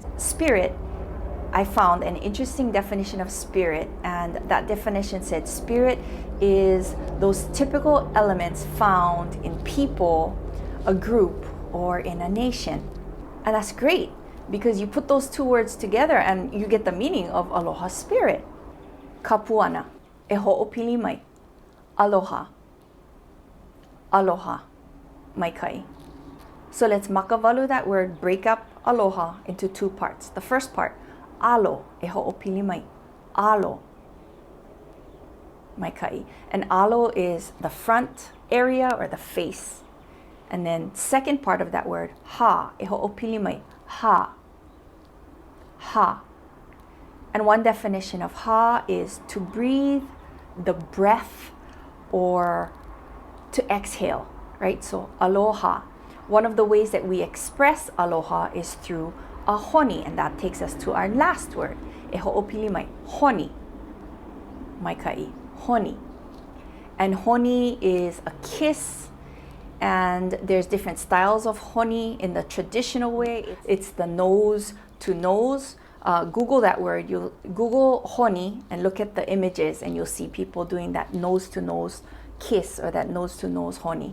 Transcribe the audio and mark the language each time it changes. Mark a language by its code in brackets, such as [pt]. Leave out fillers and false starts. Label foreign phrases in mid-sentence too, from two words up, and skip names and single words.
[en] Spirit, I found an interesting definition of spirit, and that definition said spirit is those typical elements found in people, a group, or in a nation. And that's great because you put those two words together and you get the meaning of Aloha Spirit. [haw] Ka Puana. E ho'opili mai. [en] Aloha. Aloha My Chi. So let's makavalu that word, break up aloha into two parts. The first part, [haw] alo, e ho'opili mai. Alo My Chi. [en] And alo is the front area or the face. And then second part of that word, ha, [haw] e ho'opili mai. [en] Ha. Ha. And one definition of ha is to breathe the breath or to exhale, right? So aloha. One of the ways that we express aloha is through a honi, and that takes us to our last word. [haw] E ho'opili mai. [en] Honi My Chi. Honi. And honi is a kiss, and there's different styles of honi. In the traditional way, it's the nose to nose. Google that word. You'll Google honi and look at the images, and you'll see people doing that nose to nose kiss or that nose to nose honi.